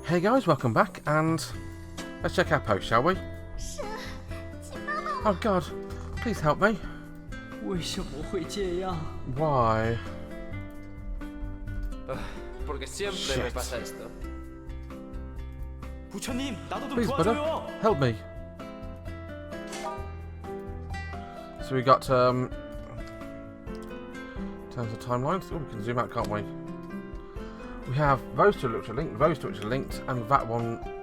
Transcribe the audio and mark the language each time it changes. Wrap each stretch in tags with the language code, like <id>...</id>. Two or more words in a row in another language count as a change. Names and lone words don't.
<en>Hey guys, welcome back, and let's check our post, shall we? Oh god, please help me.</en> <zh>为什么会这样？</zh> <en>Why?</en> <es>Porque siempre me pasa esto.</es> <ko>부처님, 나도 좀</ko> <en>Please, brother,</en> <ko>도와줘요.</ko> <en>help me. So we got in terms of timelines. Oh, we can zoom out, can't we? We have those two which are linked, those two which are linked, and that one.</en>